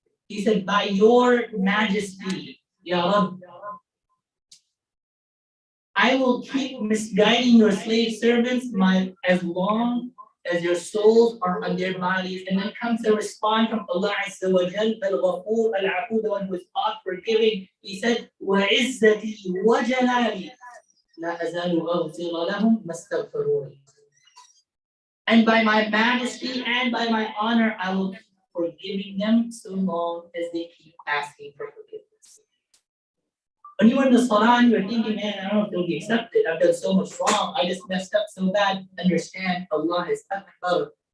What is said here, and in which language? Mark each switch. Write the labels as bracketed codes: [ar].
[en] He said, by your majesty, Ya Rabb, I will keep misguiding your slave servants as long as your souls are on their bodies. And then comes a response from Allah Azza wa Jal, Al-Ghafoor, Al-Afu, the one who is all forgiving. He said, [ar] وَعِزَّتِي وَجَلَالِي لَا أَزَالُ أَغْفِرَ لَهُمْ مَا اسْتَغْفَرُونِ. [en] And by my majesty and by my honor, I will keep forgiving them so long as they keep asking for forgiveness. When you are in the salah and you're thinking, man, I don't know if it'll be accepted. I've done so much wrong. I just messed up so bad. Understand, Allah is Akbar.